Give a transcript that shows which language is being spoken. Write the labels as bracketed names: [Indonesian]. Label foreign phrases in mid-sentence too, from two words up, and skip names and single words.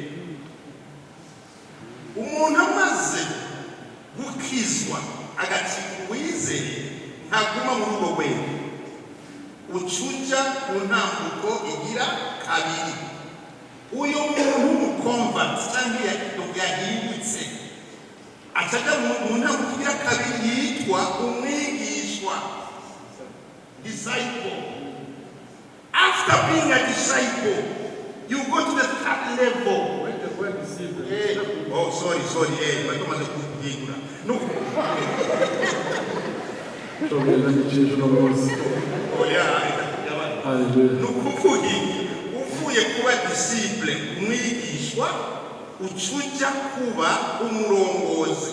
[Rundi] Umuntu amaze gukizwa agatsika wizeye ntaguma muri ubwo bwenge ucuja ku ntambuko igira kabiri. Uyo muntu convert cyangwa yahindutse acaga mu ntambuko igira kabiri yitwa umwigishwa, disciple. [English] After being a disciple, you go to the third level. Oh, sorry. No. [Rundi] Uvuye kuba disciple, umwigishwa, ucuja kuba umurongozi.